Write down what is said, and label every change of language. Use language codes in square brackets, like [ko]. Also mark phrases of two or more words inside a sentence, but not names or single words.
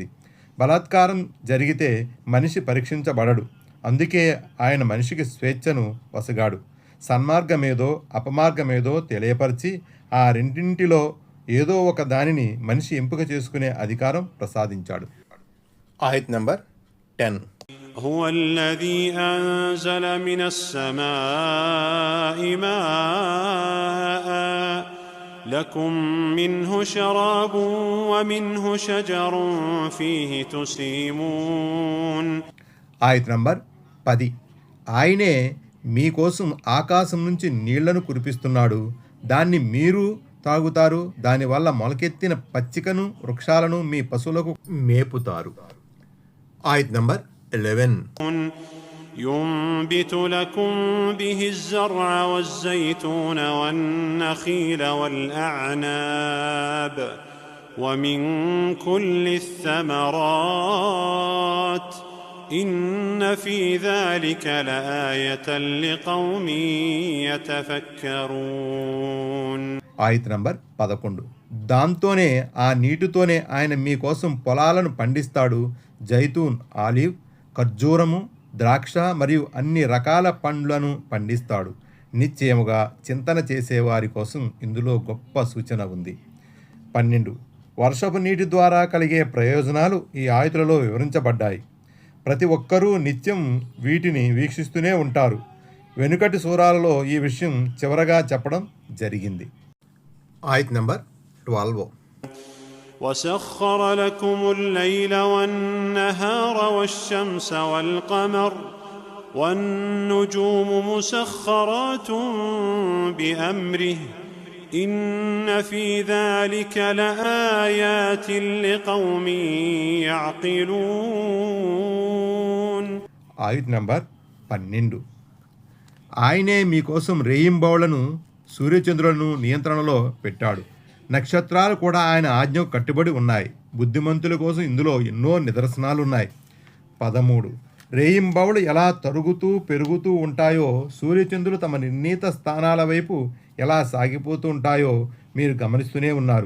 [te] బలాత్కారం జరిగితే మనిషి పరీక్షించబడడు. అందుకే ఆయన మనిషికి స్వేచ్ఛను వసగాడు. సన్మార్గమేదో అపమార్గమేదో తెలియపరిచి ఆ రెండింటిలో ఏదో ఒక దానిని మనిషి ఎంపిక చేసుకునే అధికారం ప్రసాదించాడు. ఆయత్ నంబర్ 10. [ar] هو الذي أنزل من السماء ماء لكم منه شراب ومنه شجر فيه تسيمون. [te] ఆయత్ నంబర్ 10. ఆయనే మీకోసం ఆకాశం నుంచి నీళ్లను కురిపిస్తున్నాడు. దాన్ని మీరు తాగుతారు. దానివల్ల మొలకెత్తిన పచ్చికను వృక్షాలను మీ పశువులకు మేపుతారు. ఆయత్ నంబర్ 11. [ar] ينبت لكم به الزرع والزيتون والنخيل والأعناب ومن كل الثمرات إن في ذلك لآية لقوم يتفكرون. [te] ఆయత్ నంబర్ 11. దాంతోనే ఆ నీటితోనే ఆయన మీకోసం పొలాలను పండిస్తాడు. జైతూన్, ఆలివ్, ఖర్జూరము, ద్రాక్ష మరియు అన్ని రకాల పండ్లను పండిస్తాడు. నిశ్చయముగా చింతన చేసేవారి కోసం ఇందులో గొప్ప సూచన ఉంది. 12. వర్షపు నీటి ద్వారా కలిగే ప్రయోజనాలు ఈ ఆయతులలో వివరించబడ్డాయి. ప్రతి ఒక్కరూ నిత్యం వీటిని వీక్షిస్తూనే ఉంటారు. వెనుకటి సూరాలలో ఈ విషయం చివరగా చెప్పడం జరిగింది. ఆయత్ నంబర్ 12. [ar] وسخر لكم الليل والنهار والشمس والقمر والنجوم مسخرات بأمره إن في ذلك لآيات لقوم يعقلون. [te] ఆయత్ నంబర్ 12. ఆయనే మీకోసం రేయింబవళ్లను సూర్యచంద్రులను నియంత్రణలో పెట్టాడు. నక్షత్రాలు కూడా ఆయన ఆజ్ఞకు కట్టుబడి ఉన్నాయి. బుద్ధిమంతుల కోసం ఇందులో ఎన్నో నిదర్శనాలున్నాయి. 13. రేయింబవళ్ళు ఎలా తరుగుతూ పెరుగుతూ ఉంటాయో, సూర్యచంద్రులు తమ నిర్ణీత స్థానాల వైపు ఎలా సాగిపోతూ ఉంటాయో మీరు గమనిస్తూనే ఉన్నారు.